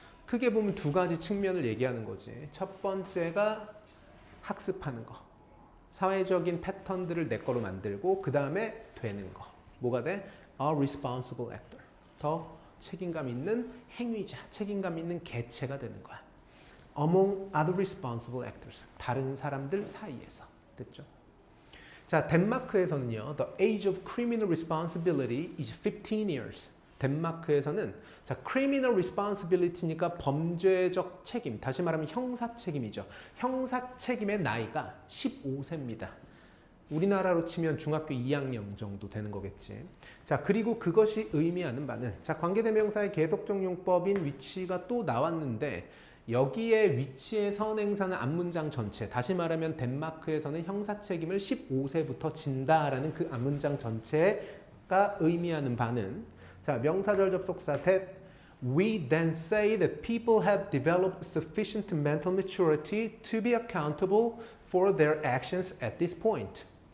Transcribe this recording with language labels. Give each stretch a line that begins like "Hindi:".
Korean: 크게 보면 두 가지 측면을 얘기하는 거지. 첫 번째가 학습하는 거. 사회적인 패턴들을 내 거로 만들고 그 다음에 되는 거. 뭐가 돼?
English: A responsible actor.
Korean: 더 책임감 있는 행위자, 책임감 있는 개체가 되는 거야.
English: Among other responsible actors.
Korean: 다른 사람들 사이에서. 됐죠? 자, 덴마크에서는요.
English: The age of criminal responsibility is 15 years.
Korean: 덴마크에서는 자,
English: criminal responsibility
Korean: 니까 범죄적 책임, 다시 말하면 형사 책임이죠. 형사 책임의 나이가 15세입니다. 우리나라로 치면 중학교 2학년 정도 되는 거겠지. 자, 그리고 그것이 의미하는 바는 자, 관계대명사의 계속적 용법인 위치가 또 나왔는데 여기에 위치의 선행사는 앞문장 전체, 다시 말하면 덴마크에서는 형사 책임을 15세부터 진다라는 그 앞문장 전체가 의미하는 바는 자, 명사절 접속사
English: that we then say that people have developed sufficient mental maturity to be accountable for their actions at this point.